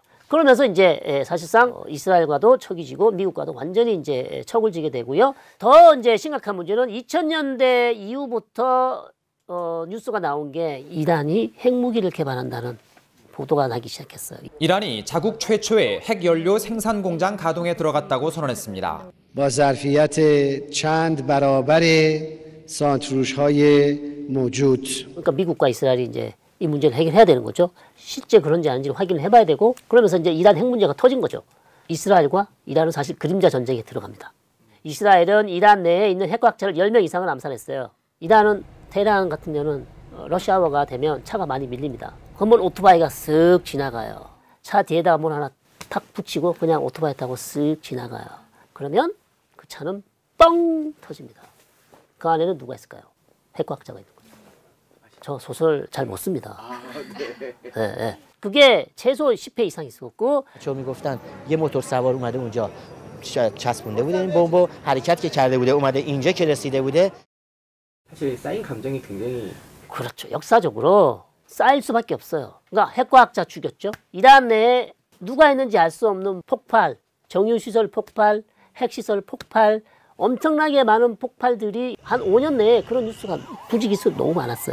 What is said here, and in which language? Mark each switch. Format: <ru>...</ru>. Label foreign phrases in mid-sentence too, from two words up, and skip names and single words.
<ko>그러면서 이제 사실상 이스라엘과도 척이 지고 미국과도 완전히 이제 척을 지게 되고요. 더 이제 심각한 문제는 2000년대 이후부터 뉴스가 나온 게 이란이 핵무기를 개발한다는 보도가 나기 시작했어요. 이란이 자국 최초의 핵연료 생산 공장 가동에 들어갔다고 선언했습니다.</ko> <fa>با ظرفیت چند برابر سانتریول‌های موجود.</fa> <ko>그러니까 미국과 이스라엘이 이제 이 문제를 해결해야 되는 거죠. 실제 그런지 아닌지를 확인을 해봐야 되고, 그러면서 이제 이란 핵 문제가 터진 거죠. 이스라엘과 이란은 사실 그림자 전쟁에 들어갑니다. 이스라엘은 이란 내에 있는 핵과학자를 10명 이상을 암살했어요. 이란은 테헤란 같은 경우는 러시아워가 되면 차가 많이 밀립니다. 그러면 오토바이가 쓱 지나가요. 차 뒤에다가 뭘 하나 탁 붙이고 그냥 오토바이 타고 쓱 지나가요. 그러면 그 차는 뻥 터집니다. 그 안에는 누가 있을까요? 핵과학자가 있는 거죠. 저 소설 잘 못 씁니다. 네. 그게 최소 10회 이상 있었고,</ko> <fa>چون میگفتن یه موتور سوار اومده اونجا چسبونده بوده این بمب حرکت که کرده بوده اومده اینجا که رسیده بوده.</fa> <ko>사실 쌓인 감정이 굉장히, 그렇죠. 역사적으로 쌓일 수밖에 없어요. 그러니까 핵과학자 죽였죠. 이란 내에 누가 있는지 알 수 없는 폭발, 정유시설 폭발, 핵시설 폭발, 엄청나게 많은 폭발들이 한 5년 내에 그런 뉴스가 부지기수 너무 많았어요.</ko>